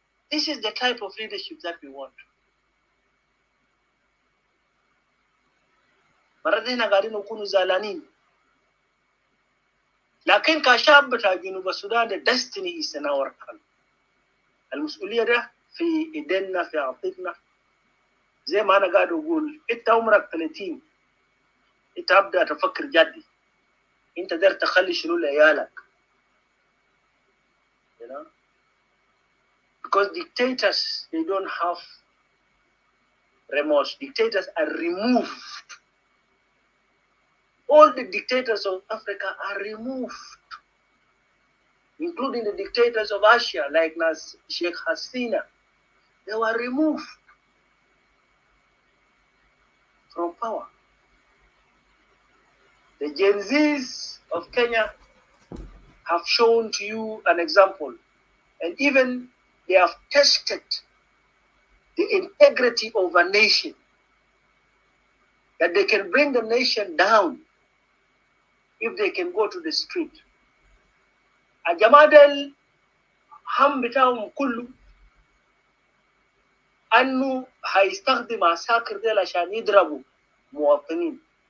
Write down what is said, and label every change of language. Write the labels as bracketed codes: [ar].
[en] This is the type of leadership that we want. [ar] مرات هنا قاعدين نكونوا زعلانين، لكن كشعب بتاع جنوب السودان [en] the destiny is in our hand. [ar] المسؤولية ده في ايدينا، في عطيتنا. زي ما انا قاعد اقول، انت عمرك 30 انت ابدا تفكر جدي، انت داير تخلي شنو لعيالك. [en] You know? Because dictators, they don't have remorse. Dictators are removed. All the dictators of Africa are removed. including the dictators of Asia, like Sheikh Hasina. They were removed from power. The Gen Zs of Kenya have shown to you an example, and even they have tested the integrity of a nation, that they can bring the nation down if they can go to the street. [ar] Ajamadel ham bitahum kullu annu هيستخدم عساكر ديل عشان يضربوا مواطنين.